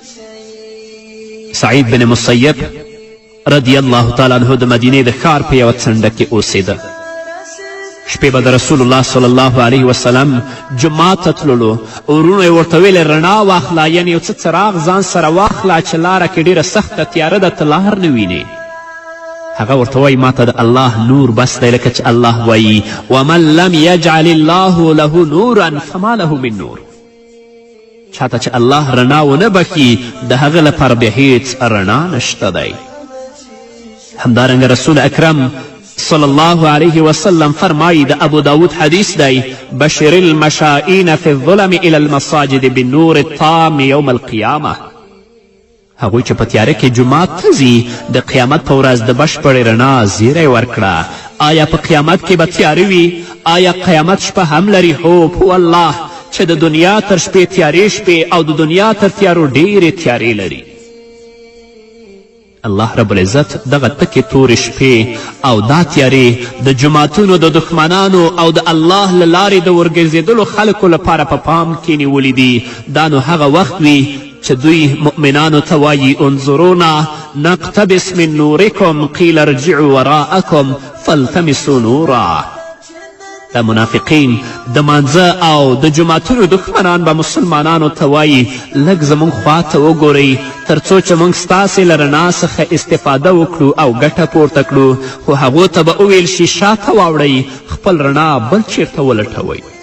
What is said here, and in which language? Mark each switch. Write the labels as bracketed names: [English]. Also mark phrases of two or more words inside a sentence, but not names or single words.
[Pashto] سعید بن مسیب [Arabic] رضی الله تعالی عنه [Pashto] د مدینې د ښار په یوه څنډه کې اوسېده شپې به د رسول الله [Arabic] صلی الله علیه وسلم [Pashto] جومات ته تللو ورونو یې ورته ویلې رڼا واخله یعنې یو څه څراغ ځان سره واخله چې لاره کې ډېره سخته تیاره ده ته لار نه وینې هغه ورته وایي ما ته د الله نور بس دی لکه چې الله وایي [Arabic] ومن لم یجعل الله له نورا فما له من نور [Pashto] چاته چې الله رڼا ونه بخي د هغه لپاره بیا هیڅ رڼا نشته دی همدارنګه رسول اکرم [Arabic] صلی الله علیه وسلم [Pashto] فرمایی د ابو داود حدیث دی [Arabic] بشر المشائین فی الظلم الى المساجد بالنور التام یوم القیامه [Pashto] هغوی چې په تیاره کې جومات ته ځي د قیامت په ورځ د بشپړې رڼا زیری ورکړه آیا په قیامت کې به تیاره وي آیا قیامت شپه هم لري هو په الله چې د دنیا تر شپې تیارې شپې او د دنیا تر تیارو ډېرې تیارې لري [Arabic] الله رب العزت [Pashto] دغه تکې تورې شپې او دا تیارې د جوماتونو د دښمنانو او د الله له لارې د ورګرځېدلو خلکو لپاره په پام کې نیولي دي دا نو هغه وخت وي چې دوی مؤمنانو ته وایي [Arabic] انظرونا نقتبس من نورکم قیل ارجعوا وراءکم فالتمسوا نورا [Pashto] د منافقین د مانځه او د جوماتونو دښمنان به مسلمانانو ته وایي لږ زموږ خواته وګورئ تر څو چې موږ ستاسې له رڼا څخه استفاده وکړو او ګټه پورته کړو خو هغو ته به وویل شي شاته واوړئ خپل رڼا بل چیرته ولټوئ